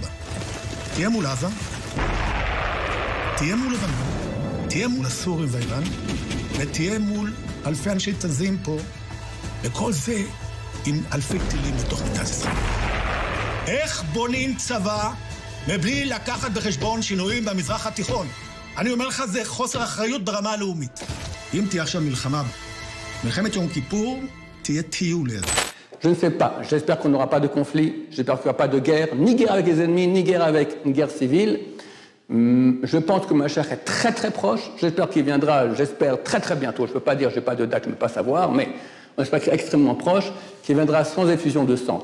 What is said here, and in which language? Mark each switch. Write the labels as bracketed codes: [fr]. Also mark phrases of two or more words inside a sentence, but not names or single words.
[he] תהיה מול עזה, תהיה מול לבנון, תהיה מול הסורים והאיראנים, ותהיה מול אלפי אנשי תזים פה, וכל זה עם אלפי טילים לתוך מדינת ישראל. איך בונים צבא מבלי לקחת בחשבון שינויים במזרח התיכון? אני אומר לך, זה חוסר אחריות ברמה הלאומית. אם תהיה עכשיו מלחמת יום כיפור, תהיה טיול ליד. [fr] Je ne sais pas. J'espère qu'on n'aura pas de conflit. J'espère qu'il n'y aura pas de guerre, ni guerre avec les ennemis, ni guerre avec une guerre civile. Je pense que Mashiach est très très proche. J'espère qu'il viendra, j'espère très très bientôt. Je ne peux pas dire, je n'ai pas de date, je ne peux pas savoir, mais j'espère qu'il est extrêmement proche, qu'il viendra sans effusion de sang.